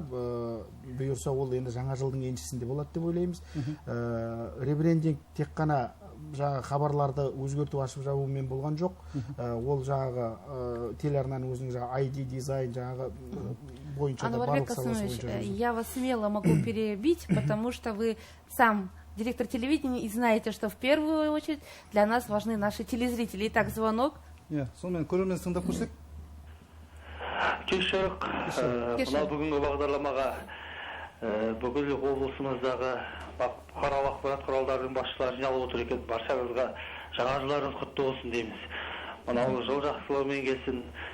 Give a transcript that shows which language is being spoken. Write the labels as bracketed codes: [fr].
[kk] Бұйырса ол енді жаңа жылдың еншісінде болады деп ойлаймыз. Ребрендинг тек қана жаңағы хабарларды өзгерту, ашып жабумен болған жоқ. Ол жаңағы телеарнаның өзінің жаңағы ID дизайн жаңағы бойынша да барлық саласы бойынша. [ru] Я вас смело могу перебить, потому что вы сам директор телевидения и знаете, что в первую очередь для нас важны наши телезрители. Итак, звонок. [kk] Сонымен көрермен тыңдап көрсек. Кеш жарық. Мына бүгінгі бағдарламаға бүкіл облысымыздағы бұқаралық ақпарат құралдарының басшылары жиналып отыр екен. Баршаңызға жаңа жылдарыңыз құтты болсын дейміз. Мынау жыл жақсылығымен келсін.